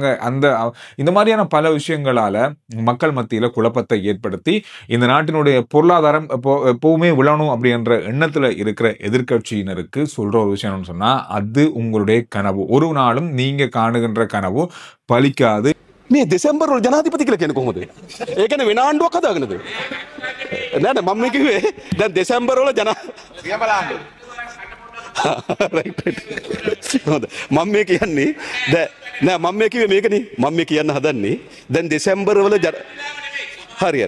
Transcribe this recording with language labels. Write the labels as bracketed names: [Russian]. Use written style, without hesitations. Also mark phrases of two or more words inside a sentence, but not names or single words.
[Tamil] இந்த மாதிரியான பல விஷயங்களால மக்கள் மத்தியில குழப்பத்தை ஏற்படுத்தி இந்த நாட்டினுடைய பொருளாதாரம் எப்பவுமே விழணும் அப்படின்ற எண்ணத்துல இருக்கிற எதிர்கட்சியினருக்கு சொல்ற ஒரு விஷயம் சொன்னா, அது உங்களுடைய கனவு. ஒரு நாளும் நீங்க காணுகின்ற கனவு பலிக்காது. [Sinhala] මේ දෙසැම්බර් වල ජනාධිපති කියලා කියන්නේ කොහොමද? ඒ කියන්නේ වෙන ආණ්ඩුවක් හදාගෙනද? නෑ නෑ මම කිව්වේ දැන් දෙසැම්බර් වල බලන්න. රයිට් හොඳ. මම මේ කියන්නේ නෑ මම මේ කිව්වේ මේකනේ. මම මේ කියන්න හදන්නේ දැන් දෙසැම්බර් වල හරියට.